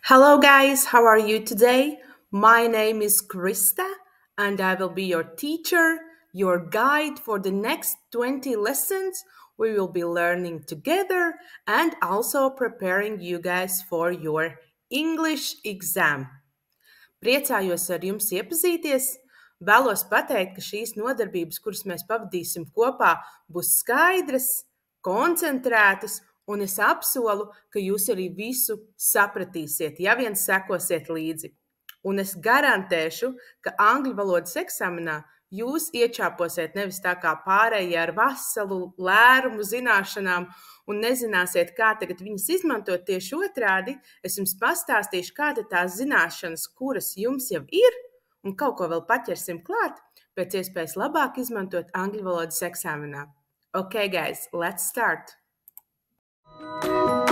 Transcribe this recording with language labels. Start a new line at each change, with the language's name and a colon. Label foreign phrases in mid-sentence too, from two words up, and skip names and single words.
English: Hello guys, how are you today? My name is Krista and I will be your teacher, your guide for the next 20 lessons. We will be learning together and also preparing you guys for your English exam.
Latvian: Priecājos ar jums iepazīties. Vēlos pateikt, ka šīs nodarbības, kuras mēs pavadīsim kopā, būs skaidras, koncentrētas, un es apsolu, ka jūs arī visu sapratīsiet, ja vien sekosiet līdzi. Un es garantēšu, ka angļu valodas eksāmenā jūs iečāposiet nevis tā kā pārējie ar veselu lērumu zināšanām un nezināsiet, kā tagad viņas izmantot. Tieši otrādi, es jums pastāstīšu, kāda tās zināšanas, kuras jums jau ir, un kaut ko vēl paķersim klāt, pēc iespējas labāk izmantot angļu valodas eksāmenā.
English: Okay, guys, let's start!